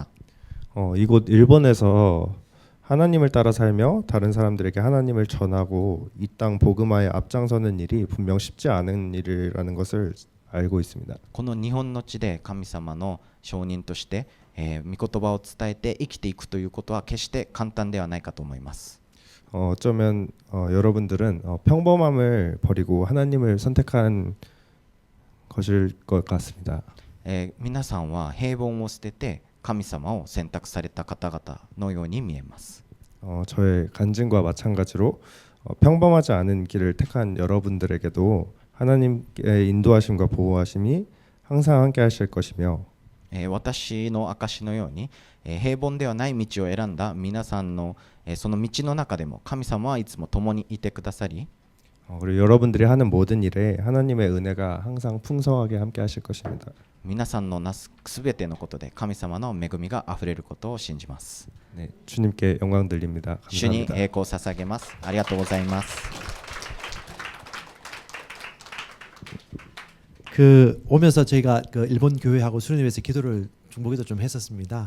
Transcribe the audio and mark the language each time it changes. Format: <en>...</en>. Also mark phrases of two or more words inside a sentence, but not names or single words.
<ko>이곳 일본에서 하나님을 따라 살며 다른 사람들에게 하나님을 전하고 이 땅 복음화에 앞장서는 일이 분명 쉽지 않은 일이라는 것을 알고 있습니다.</ko> <ja>この日本の地で神様の証人として、御言葉を伝えて生きていくということは決して簡単ではないかと思います。</ja> <ko>어쩌면 여러분들은 평범함을 버리고 하나님을 선택한 것일 것 같습니다.</ko> <ja>皆さんは平凡を捨てて神様を選択された方々のように見えます。</ja> <ko>저의 간증과 마찬가지로 평범하지 않은 길을 택한 여러분들에게도 하나님의 인도하심과 보호하심이 항상 함께 하실 것이며</ko> <ja>私の証のように、平凡ではない道を選んだ皆さんの、その道の中でも神様はいつも共にいてくださり、</ja> <ko>그리고 여러분들이 하는 모든 일에 하나님의 은혜가 항상 풍성하게 함께 하실 것입니다.</ko> <ja>皆さんのなすすべてのことで神様の恵みがあふれることを信じます。</ja> <ko>네, 주님께 영광 돌립니다.</ko> <ja>主に</ja> <ko>감사합니다.</ko> <ja>栄光を捧げます。ありがとうございます。</ja> <ko>오면서 저희가 그 일본 교회하고 수련회에서 기도를 중보기도 좀 했었습니다.</ko>